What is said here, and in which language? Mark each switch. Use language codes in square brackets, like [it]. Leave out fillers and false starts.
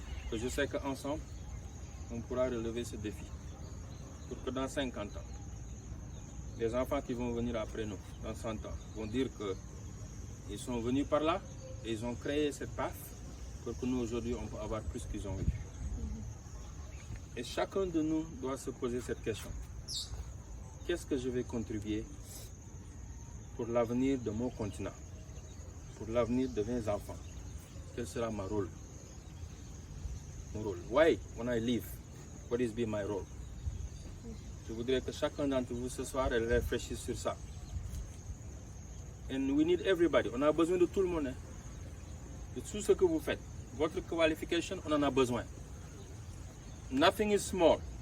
[fr] Que je sais qu'ensemble, on pourra relever ce défi. Pour que dans 50 ans, les enfants qui vont venir après nous, dans 100 ans, vont dire qu'ils sont venus par là et ils ont créé cette path pour que nous, aujourd'hui, on peut avoir plus qu'ils ont eu. Et chacun de nous doit se poser cette question. Qu'est-ce que je vais contribuer pour l'avenir de mon continent, pour l'avenir de mes enfants? Quel sera mon rôle? Mon rôle. [en] Why, when I leave, what is be my role? [fr] Je voudrais que chacun d'entre vous ce soir réfléchisse sur ça. [en] And we need everybody. [fr] On a besoin de tout le monde. Hein? De tout ce que vous faites. Votre qualification, on en a besoin. [en] Nothing is small.